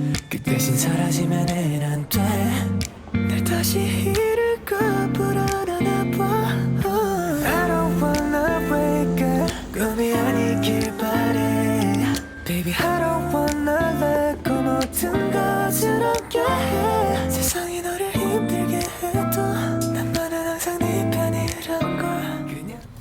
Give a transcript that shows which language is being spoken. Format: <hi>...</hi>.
<ko>그 대신 사라지면은 안 돼. 날 다시 잃을까 불안하나 봐.</ko> <en>I don't wanna wake up.</en> <ko>꿈이 아니길 바래</ko> <en>Baby I don't wanna let go.</en> <ko>모든 것을 얻게 해. 세상이 너를 힘들게 해도 나만은 항상 네 편이란 걸 그냥.</ko>